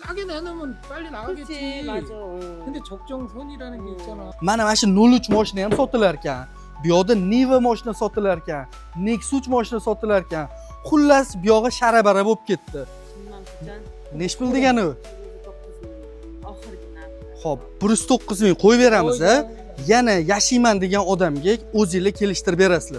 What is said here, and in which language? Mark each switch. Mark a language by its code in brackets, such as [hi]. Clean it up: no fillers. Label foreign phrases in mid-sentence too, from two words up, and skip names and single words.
[ko] 싸게 내놓으면 빨리 나가겠지. 그치, 맞아. 근데 적정선이라는 게 있잖아. [uz] Mana mana shu 03 mashina ham sotilar ekan. Bu yoqda Niva mashina sotilar ekan. Nexus mashina sotilar ekan. Xullas bu yog'i shara-bara bo'lib ketdi. Shundan qachon? Nech pul degani u? 9 oxirgi narxi. Xo'p, 109 ming qo'yib beramiz a. Yana yashayman degan odamga o'zingizlar kelishtirib berasizlar.